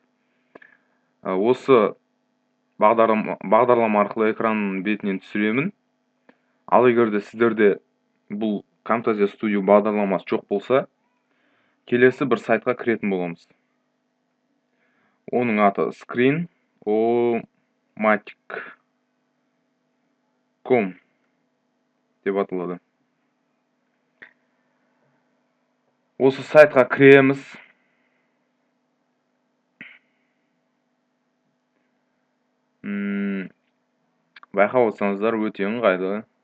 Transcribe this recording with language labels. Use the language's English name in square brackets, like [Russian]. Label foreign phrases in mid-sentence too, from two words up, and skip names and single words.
[Kazakh] Осы бағдарлама арқылы экранның бетінен түсіремін. Ал егер де сіздерде бұл Camtasia Studio бағдарламасы жоқ болса, келесі бір сайтқа кіретін боламыз. Оның аты screen-o-matic.com деп аталады. Осы сайтқа кіреміз. Байқап отырсаңыздар өте ыңғайлы.